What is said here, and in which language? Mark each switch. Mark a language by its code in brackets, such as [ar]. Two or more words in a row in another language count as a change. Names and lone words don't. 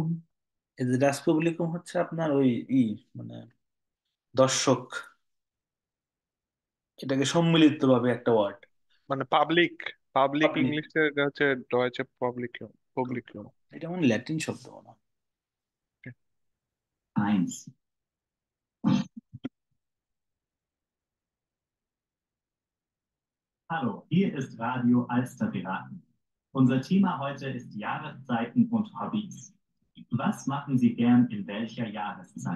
[bn] এই যে রাসপুবলিকম হচ্ছে আপনার ওই ই মানে দর্শক, এটাকে সম্মিলিত ভাবে একটা ওয়ার্ড। মানে পাবলিক, পাবলিক পাবলিক, ইংলিশে এটা হচ্ছে ডয়েচে পাবলিক, পাবলিক। এটা মানে ল্যাটিন শব্দ না। 1. [de] Hallo, hier ist Radio Alsterpiraten. Unser Thema heute ist Jahreszeiten und Hobbys. Was machen Sie gern in welcher Jahreszeit?